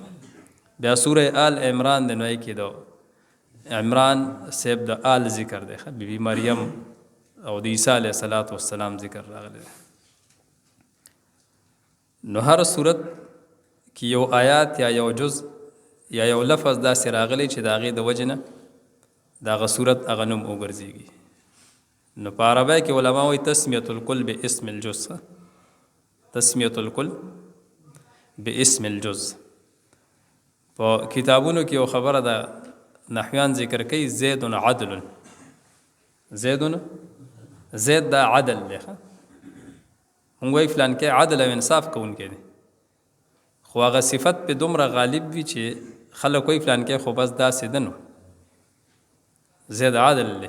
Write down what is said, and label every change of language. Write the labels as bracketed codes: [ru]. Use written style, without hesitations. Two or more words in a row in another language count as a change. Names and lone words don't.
[ps] بیا سوره آل عمران د نوی کې د عمران صاحب د آل ذکر دی، بیبي مریم او د عیسی [ar] علیه السلام [ps] ذکر راغلی دی. نو هر صورت کې یو آیات یا یو جز یا یو لفظ داسې راغلی چې د هغې د وجې نه د هغه صورت هغه نوم وګرځېږي. نو په عربی کې علما وایي [ar] تسمیة الکل باسم الجز، تسمیة الکل باسم الجز. [ps] په کتابونو کې یو خبره ده نحویان ذکر کوي زید عدل، زید دا عدل دی. موږ وایي فلان کې عدل او انصاف کوونکی دی، خو هغه صفت په دومره غالب وي چې خلک وایي فلان کې خو بس داسې ده نو زید عدل دی.